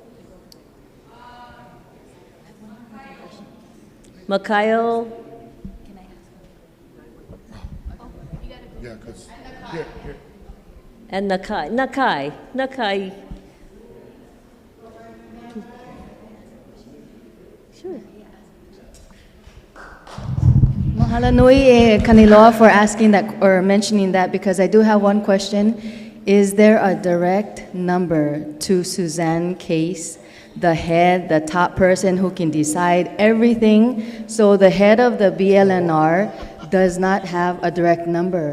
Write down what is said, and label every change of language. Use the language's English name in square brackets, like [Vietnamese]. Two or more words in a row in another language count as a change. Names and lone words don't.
[English] Mikhail? Yeah, because here. And Nakai. Sure. [Hawaiian] Mahalo nui e [English] Kaniloa for asking that or mentioning that, because I do have one question. Is there a direct number to Suzanne Case, the head, the top person who can decide everything? So the head of the BLNR does not have a direct number.